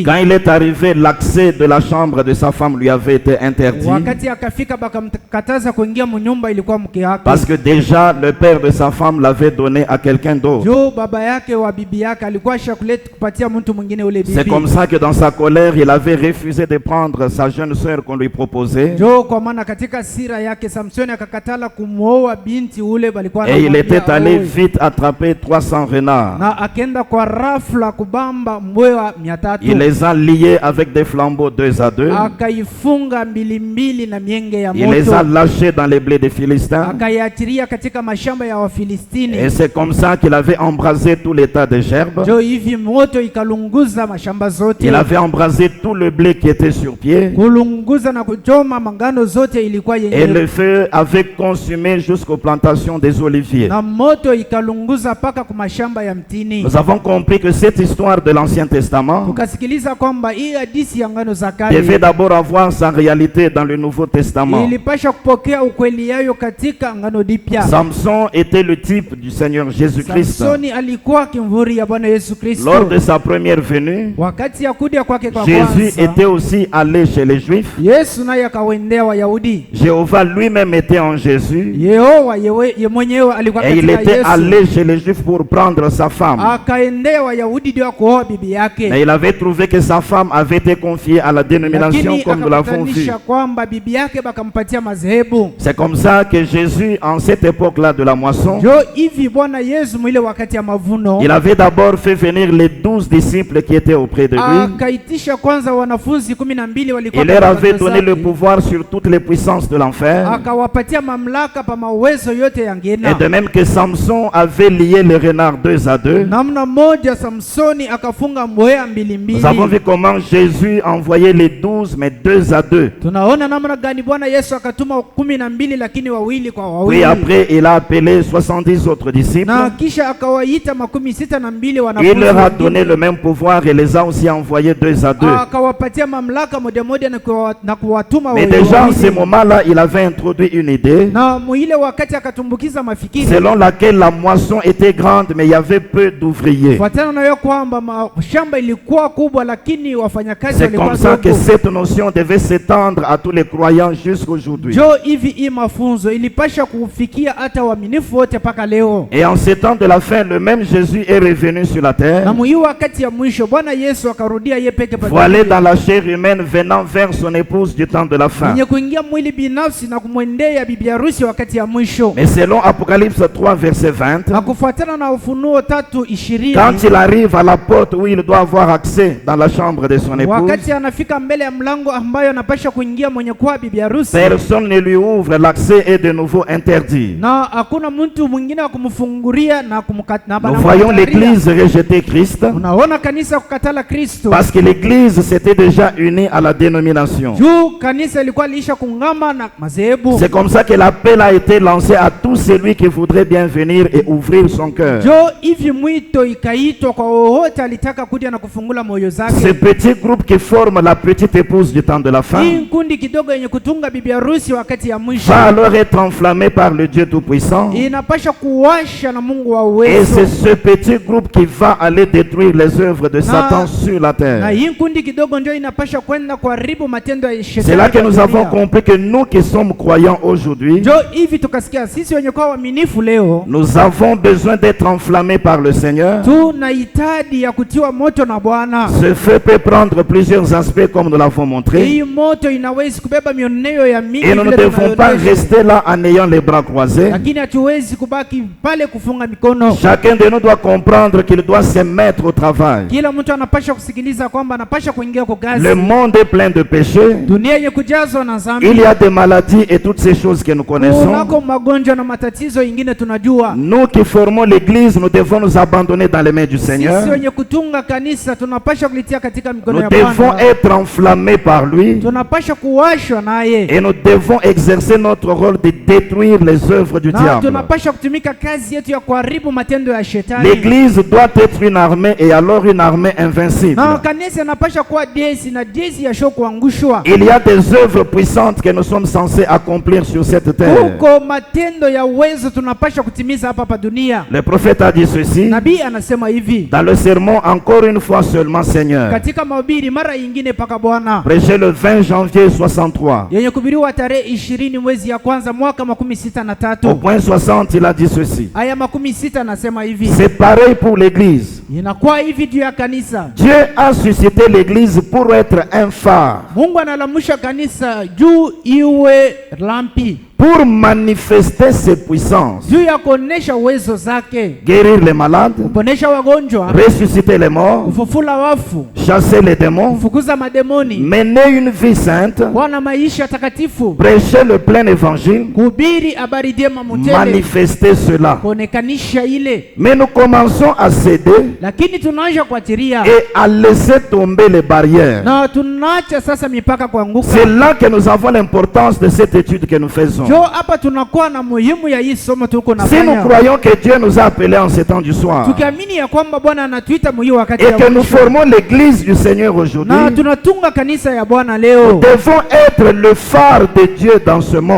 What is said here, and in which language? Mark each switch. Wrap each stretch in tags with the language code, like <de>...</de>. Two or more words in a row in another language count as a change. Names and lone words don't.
<fr>Quand il est arrivé, l'accès de la chambre de sa femme lui avait été interdit.</fr> <sw>Wakati akafika bakamkataza kuingia mnyumba ilikuwa mke wake.</sw> <fr>Parce que déjà le père de sa femme l'avait donné à quelqu'un d'autre.</fr> <sw>Jo baba yake wa bibi yake alikuwa shakuleta kupatia mtu mwingine ule bibi.</sw> <fr>C'est comme ça que dans sa colère, il avait refusé de prendre sa jeune sœur qu'on lui proposait.</fr> <sw>Jo kwa maana katika sira yake Samsoni akakatala kumwoa binti ule balikuwa</sw> <fr>Et il</fr> <sw>anamwambia</sw> <fr>était allé</fr> <sw>aoe.</sw> <fr>vite attraper 300 renards.</fr> <sw>Na akenda kwa rafla kubamba mbwewa 300.</sw> <fr>Il les a liés avec des flambeaux 2 à 2.</fr> <sw>Akaifunga mbili na mienge ya</sw> <fr>Il les a</fr> <sw>moto.</sw> <fr>lâchés dans les blés des Philistins.</fr> <sw>Akaiachiria katika mashamba ya Wafilistini.</sw> <fr>Et c'est comme ça qu'il avait embrasé tout l'état de Gerbe.</fr> <sw>Jo hivi moto ikalunguza mashamba zote.</sw> <fr>Il avait embrasé tout le blé qui était sur pied.</fr> <sw>Kulunguza na kuchoma mangano zote ilikuwa</sw> <fr>Et</fr> <sw>yenye.</sw> <fr>le feu avait consumé jusqu'aux plantations des oliviers.</fr> <sw>Na moto ikalunguza paka kwa mashamba ya mtini.</sw> <fr>Nous avons compris que cette histoire de l'Ancien Testament</fr> <sw>Tukasikiliza kwamba hii hadithi ya ngano za</sw> <fr>devait</fr> <sw>kale</sw> <fr>d'abord avoir sa réalité dans le Nouveau Testament.</fr> <sw>ilipasha kupokea ukweli yayo katika ngano dipya.</sw> <fr>Samson était le type du Seigneur Jésus-Christ.</fr> <sw>Samsoni alikuwa kimvuri ya Bwana Yesu Kristo.</sw> <fr>Lors de sa première venue,</fr> <sw>Wakati ya kuja kwake kwa</sw> <fr>Jésus</fr> <sw>kwanza,</sw> <fr>était aussi allé chez les Juifs.</fr> <sw>Yesu naye akawendea Wayahudi.</sw> <fr>Jéhovah lui-même était en Jésus.</fr> <sw>Yehova ye mwenyewe alikuwa</sw> <fr>Et il</fr> <sw>katika</sw> <fr>était</fr> <sw>Yesu.</sw> <fr>allé chez les Juifs pour prendre sa femme.</fr> <sw>Akaendea Wayahudi ndio kuoa bibi yake.</sw> <fr>Mais il avait trouvé que sa femme avait été confiée à la dénomination</fr> <sw>Lakini</sw> <fr>comme nous l'avons vu.</fr> <sw>akapatanisha kwamba bibi yake bakampatia madhehebu.</sw> <fr>C'est comme ça que Jésus, en cette époque-là de la moisson,</fr> <sw>Jo hivi Bwana Yesu mwile wakati ya mavuno</sw> <fr>il avait d'abord fait venir les 12 disciples qui étaient auprès de lui.</fr> <sw>akaitisha kwanza wanafunzi 12 walikuwa.</sw> <fr>Il leur avait</fr> <sw>pamoja</sw> <fr>donné le</fr> <sw>zake.</sw> <fr>pouvoir sur toutes les puissances de l'enfer.</fr> <sw>Akawapatia mamlaka pa mawezo yote ya</sw> <fr>Et</fr> <sw>ngena.</sw> <fr>de même que Samson avait lié les renards 2 à 2,</fr> <sw>Namna moja Samsoni akafunga mbweha mbili</sw> <fr>nous avons vu</fr> <sw>mbili.</sw> <fr>comment Jésus envoyait les 12, mais 2 à 2.</fr> <sw>Tunaona namna gani Bwana Yesu akatuma 12 lakini wawili kwa</sw> <fr>Puis</fr> <sw>wawili.</sw> <fr>après, il a appelé 70 autres disciples.</fr> <sw>Na kisha akawaita 62 wanafunzi.</sw> <fr>Il leur a</fr> <sw>wengine.</sw> <fr>donné le même pouvoir et les a aussi envoyés 2 à 2.</fr> <sw>Akawapatia mamlaka moja na kuwatuma</sw> <fr>Mais</fr> <sw>wawili</sw> <fr>déjà en</fr> <sw>wawili.</sw> <fr>ce moment-là, il avait introduit une idée</fr> <sw>Na muile wakati akatumbukiza mafikiri.</sw> <fr>selon laquelle la moisson était grande, mais il y avait peu d'ouvriers.</fr> <sw>Fuatana nayo kwamba shamba ilikuwa kubwa lakini wafanyakazi</sw> <fr>C'est</fr> <sw>walikuwa</sw> <fr>comme ça que</fr> <sw>dogo.</sw> <fr>cette notion devait s'étendre à tous les croyants jusqu'aujourd'hui.</fr> <sw>Jo hivi hii mafunzo ilipasha kufikia hata waaminifu wote mpaka leo.</sw> <fr>Et en ces temps de la fin, le même Jésus est revenu sur la</fr> <sw>Na</sw> <fr>terre,</fr> <sw>mwi wakati ya mwisho Bwana Yesu akarudia yeye peke</sw> <fr>voilé dans la chair humaine, venant vers son épouse du temps de la fin.</fr> <sw>mwenye kuingia mwili binafsi na kumwendea bibi harusi wakati ya mwisho.</sw> <fr>Mais selon Apocalypse 3, verset 20,</fr> <sw>Na kufuatana na Ufunuo 3:20,</sw> <fr>quand il arrive à la porte où il doit avoir accès dans la chambre de son épouse,</fr> <sw>wakati anafika mbele ya mlango ambayo anapasha kuingia mwenye kuwa bibi harusi,</sw> <fr>personne ne lui ouvre, l'accès est de nouveau interdit.</fr> <sw>na hakuna mtu mwingine wa kumfungulia na kumkata.</sw> <fr>Nous voyons l'Église rejeter Christ</fr> <sw>Unaona kanisa kukatala Kristo.</sw> <fr>parce que l'Église s'était déjà unie à la dénomination.</fr> <sw>Juu kanisa ilikuwa liisha kungama na madhehebu.</sw> <fr>C'est comme ça que l'appel a été lancé à tout celui qui voudrait bien venir et ouvrir son cœur.</fr> <sw>Jo hivi mwito ikaitwa kwa wowote alitaka kuja na kufungula moyo</sw> <fr>Ce</fr> <sw>zake.</sw> <fr>petit groupe qui forme la petite épouse du temps de la</fr> <sw>Hii</sw> <fr>fin</fr> <sw>kundi kidogo yenye kutunga bibi harusi wakati ya mwisho</sw> <fr>va alors être enflammé par le Dieu Tout-Puissant.</fr> <sw>inapasha kuwasha na Mungu wa</sw> <fr>Et c'est</fr> <sw>uwezo.</sw> <fr>ce petit groupe qui va aller détruire les œuvres de Satan sur la</fr> <sw>Na</sw> <fr>terre.</fr> <sw>hii kundi kidogo ndio inapasha kwenda kuharibu matendo ya</sw> <fr>C'est</fr> <sw>shetani.</sw> <fr>là que nous</fr> <sw>kwa</sw> <fr>avons</fr> <sw>dunia.</sw> <fr>compris que nous qui sommes croyants aujourd'hui,</fr> <sw>Jo hivi tukasikia sisi wenye kuwa waaminifu leo</sw> <fr>nous avons besoin d'être enflammés par le Seigneur.</fr> <sw>tuna hitaji ya kutiwa moto na Bwana.</sw> <fr>Ce feu peut prendre plusieurs aspects comme nous l'avons montré.</fr> <sw>Hii moto inaweza kubeba mioneo ya mingi</sw> <fr>Et nous ne</fr> <sw>vile</sw> <fr>devons pas</fr> <sw>tunayoonyesha.</sw> <fr>rester rester là en ayant les bras croisés.</fr> <sw>lakini hatuwezi kubaki pale kufunga mikono.</sw> <fr>Chacun de nous doit comprendre qu'il doit se mettre au travail.</fr> <sw>Kila mtu anapasha kusikiliza kwamba anapasha kuingia kwa kazi.</sw> <fr>Le monde est plein de péchés.</fr> <sw>Dunia yenye kujazwa na dhambi.</sw> <fr>Il y a des maladies et toutes ces choses que nous connaissons.</fr> <sw>Kunako magonjwa na matatizo ingine tunajua.</sw> <fr>Nous qui formons l'église, nous devons nous abandonner dans les mains du Seigneur.</fr> <sw>Sisi wenye kutunga kanisa tunapasha kulitia katika mikono</sw> <fr>Nous</fr> <sw>ya</sw> <fr>devons</fr> <sw>Bwana.</sw> <fr>être enflammés par lui.</fr> <sw>Tunapasha kuwashwa naye.</sw> <fr>Et nous devons exercer notre rôle de détruire les œuvres du</fr> <sw>Na</sw> <fr>diable.</fr> <sw>tunapasha kutumika kazi yetu ya kuharibu matendo ya shetani.</sw> <fr>L'église doit être une armée et alors une armée invincible.</fr> <sw>Na kanisa inapasha kuwa jeshi na jeshi ya sho kuangushwa.</sw> <fr>Il y a des œuvres puissantes que nous sommes censés accomplir sur cette terre.</fr> <sw>Huko matendo ya uwezo tunapasha kutimiza hapa dunia.</sw> <fr>Le prophète a dit ceci</fr> <sw>Nabii anasema hivi</sw> <fr>dans le sermon, encore une fois seulement, Seigneur.</fr> <sw>katika mahubiri mara nyingine paka Bwana,</sw> <fr>Prêché le 20 janvier 63.</fr> <sw>yenye kuhubiriwa tarehe 20 mwezi ya kwanza mwaka 63.</sw> <fr>Au point 60, il a dit ceci.</fr> <sw>Aya 60 anasema hivi,</sw> <fr>C'est pareil pour l'église.</fr> <sw>inakuwa hivi juu ya kanisa.</sw> <fr>Dieu a suscité l'église pour être un phare,</fr> <sw>Mungu analamusha kanisa juu iwe lampi,</sw> <fr>pour manifester ses puissances,</fr> <sw>juu ya kuonesha uwezo zake,</sw> <fr>guérir les malades,</fr> <sw>kuponesha wagonjwa,</sw> <fr>ressusciter les morts,</fr> <sw>kufufula wafu,</sw> <fr>chasser les démons,</fr> <sw>kufukuza mademoni,</sw> <fr>mener une vie sainte,</fr> <sw>kuwa na maisha takatifu,</sw> <fr>prêcher le plein évangile,</fr> <sw>kuhubiri habari njema mutele,</sw> <fr>manifester cela.</fr> <sw>kuonekanisha ile.</sw> <fr>Mais nous commençons à céder</fr> <sw>Lakini tunaanza kuatiria</sw> <fr>et à laisser tomber les barrières.</fr> <sw>na tunaacha sasa mipaka kuanguka.</sw> <fr>C'est là que nous avons l'importance de cette étude que nous faisons.</fr> <sw>Jo, hapa tunakuwa na muhimu ya hii somo tuko</sw> <fr>Si nous</fr> <sw>nafanya,</sw> <fr>croyons que Dieu nous a appelés en ces temps du soir</fr> <sw>tukiamini ya kwamba Bwana anatuita muhimu wakati</sw> <fr>et</fr> <sw>ya</sw> <fr>que nous</fr> <sw>mwisho,</sw> <fr>formons l'église du Seigneur aujourd'hui,</fr> <sw>na tunatunga kanisa ya Bwana leo,</sw> <fr>devons être le phare de Dieu dans ce monde.</fr>